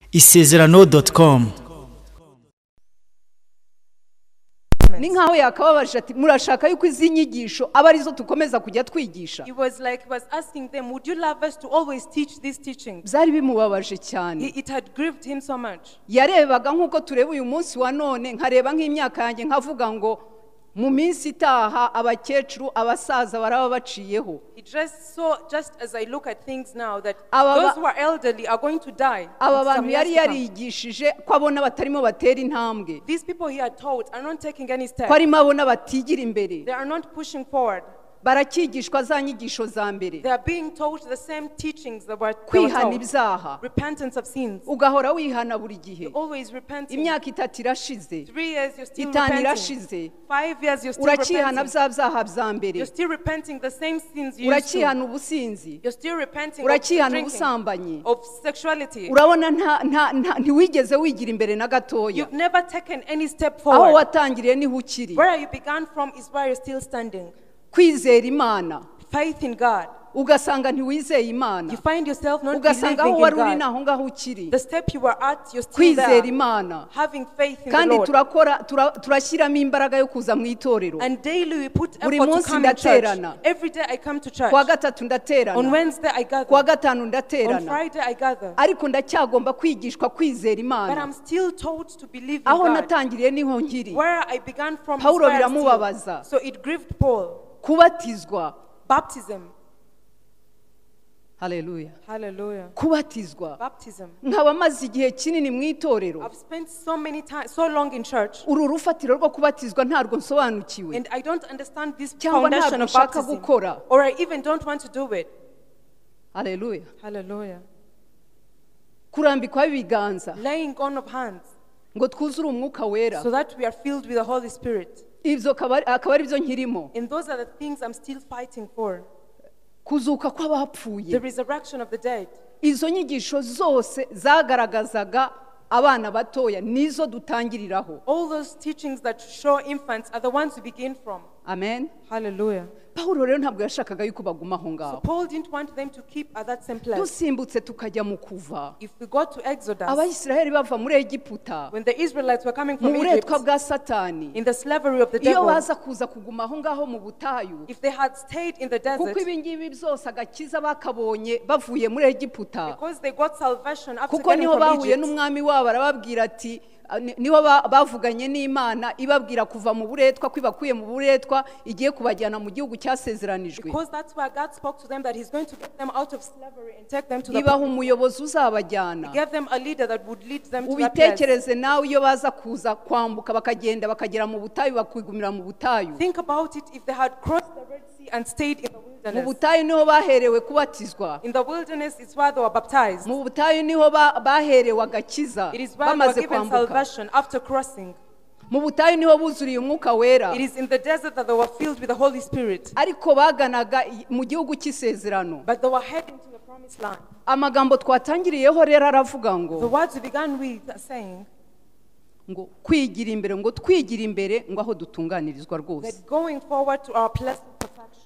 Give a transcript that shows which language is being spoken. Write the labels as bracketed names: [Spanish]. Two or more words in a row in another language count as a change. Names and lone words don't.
[Kinyarwanda] ISEZERANO.com. Ni nkaho yakababaje ati murashaka yuko izi nyigisho aba arizo tukomeza kujya twigisha. [English] It was like he was asking them, would you love us to always teach these teachings? [Kinyarwanda] Byari bimubabaje cyane. [English] It had grieved him so much. [Kinyarwanda] Yarebaga nkuko tureba uyu munsi wa none, nkareba nk'imyaka yanjye nkavuga ngo mu minsi itaha abakecuru abasaza baraba baciyeho. [English] It just as I look at things now that those who are elderly are going to die. [Kinyarwanda] Aba bantu yari yarigishije ko abona batarimo batera intambwe. [English] These people he had taught are not taking any steps. [Kinyarwanda] Ko arimo abona batigira imbere. [English] They are not pushing forward. [Kinyarwanda] Barakigishwa za nyigisho za mbere. [English] They are being taught the same teachings that were [Kinyarwanda] kwihana ibyaha. [English] Repentance of sins. [Kinyarwanda] Ugahora wihana buri gihe. [English] Always repenting. [Kinyarwanda] Imyaka 3 irashize. [English] 3 years you're still repenting. [Kinyarwanda] Irashize. [English] 5 years you're still repenting. [Kinyarwanda] Urakihana byaha bya mbere. [English] You're still repenting the same sins you used to. [Kinyarwanda] Urakihana ubusinzi. [English] You're still repenting [Kinyarwanda] urakihana ubusambanyi. [English] Of sexuality. [Kinyarwanda] Urabona ntiwigeze wigira imbere na gatoya. [English] You've never taken any step forward. [Kinyarwanda] Aho watangiriye niho ukiri. [English] Where you began from is where you're still standing. [Kinyarwanda] Kwizera Imana. [English] Faith in God. [Kinyarwanda] Ugasanga ntiwizeye Imana. [English] You find yourself not [Kinyarwanda] ugasanga [English] believing in God. [Kinyarwanda] Wari naho ngaho ukiri. [English] The step you were at, you're still [Kinyarwanda] kwizera [English] there. [Kinyarwanda] Imana. [English] Having faith in [Kinyarwanda] kandi [English] the Lord. [Kinyarwanda] turashyiramo imbaraga yo kuza mu itorero. [English] And daily we put effort to come to church. Every day I come to church. [Kinyarwanda] Kuwa gatatu ndaterana. [English] On Wednesday I gather. [Kinyarwanda] Kuwa gatanu ndaterana. [English] On Friday I gather. [Kinyarwanda] Ariko ndacyagomba kwigishwa kwizera Imana. [English] But I'm still taught to believe in God. [Kinyarwanda] Aho natangiriye niho nkiri. [English] Where I began from [Kinyarwanda] Paulo biramubabaza. [English] So it grieved Paul. [Kinyarwanda] Kubatizwa. [English] Baptism. [Kinyarwanda] Hallelujah. [English] Hallelujah. [Kinyarwanda] Kubatizwa. [English] Baptism. [Kinyarwanda] Nkaba maze igihe kinini mu itorero. [English] I've spent so long in church. [Kinyarwanda] Uru rufatiro rwo kubatizwa ntarwo nsobanukiwe. [English] And I don't understand this foundation of baptism. Or I even don't want to do it. [Kinyarwanda] Hallelujah. [English] Hallelujah. [Kinyarwanda] Kurambikwa ibiganza. [English] Laying on of hands. [Kinyarwanda] Ngo twuzure umwuka wera. [English] So that we are filled with the Holy Spirit. [Kinyarwanda] Ibyo akaba ari byo nkirimo. [English] And those are the things I'm still fighting for. [Kinyarwanda] Kuzuka kw'abapfuye. [English] The resurrection of the dead. [Kinyarwanda] Izo nyigisho zose zagaragazaga abana batoya nizo dutangiriraho. [English] All those teachings that show infants are the ones we begin from. [Kinyarwanda] Amen. Hallelujah. Paulo rero ntabwo yashakaga yuko bagumaho ngaho. [English] So Paul didn't want them to keep at that same place. [Kinyarwanda] Dusimbutse tukajya mu kuva. [English] If we go to Exodus. [Kinyarwanda] Abayisiraheli bava muri Egiputa. [English] When the Israelites were coming from Egypt. [Kinyarwanda] Mu buretwa bwa Satani. [English] In the slavery of the devil. [Kinyarwanda] Iyo baza kuza kugumaho ngaho mu butayu. [English] If they had stayed in the desert. [Kinyarwanda] Kuko ibingibi byose agakiza bakabonye bavuye muri Egiputa. [English] Because they got salvation after [Kinyarwanda] kuko niho bahuye n'umwami wabo arababwira ati niho bavuganye n'Imana ibabwira kuva mu buretwa kwibakuye mu buretwa igiye kubajyana mu gihugu cyasezeranijwe. [English] Because that's where God spoke to them that he's going to get them out of slavery and take them to the [Kinyarwanda] ibaha umuyobozi uzabajyana. [English] He gave them a leader that would lead them to that place. [Kinyarwanda] Ubitekereze nawe iyo baza kuza kwambuka bakagenda bakagera mu butayu bakwigumira mu butayu. [English] Think about it if they had crossed the Red Sea and stayed in the wilderness. [Kinyarwanda] Mu butayu niho baherewe kubatizwa. [English] In the wilderness is where they were baptized. [Kinyarwanda] Mu butayu niho baherewe agakiza bamaze kwambuka. [English] After crossing. [Kinyarwanda] Mu butayu niho buzuriye umwuka wera. [English] It is in the desert that they were filled with the Holy Spirit. [Kinyarwanda] Ariko baganaga mu gihugu cy'isezerano. [English] But they were heading to the promised land. [Kinyarwanda] Amagambo twatangiriyeho rero aravuga ngo. [English] The words we began with are saying [Kinyarwanda] ngo kwigira imbere ngo twigira imbere ngo aho dutunganirizwa rwose. [English] That going forward to our place of perfection.